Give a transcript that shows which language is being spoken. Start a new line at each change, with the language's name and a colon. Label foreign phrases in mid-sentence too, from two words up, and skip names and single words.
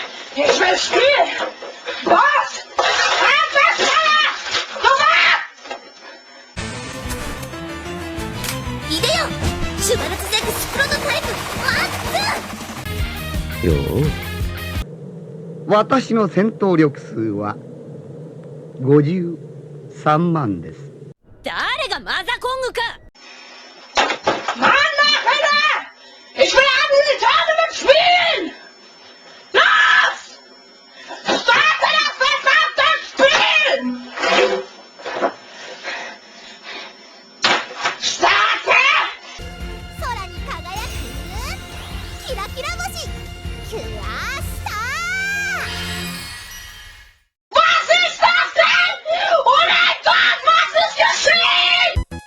German: Ich will spielen! Was? Ideo!
Japanese: シュバルツゼクスプロトタイプマックス！よう、私の戦闘力数は53万です。誰がマザコングか。
German: Mann, Alter! Ich will einen Tournament spielen! Los! Starte das verdammte Spiel! Starte!
Japanese: 空に輝くキラキラ星キュアスター。
German: Was ist das denn? Oh mein Gott, was ist geschehen?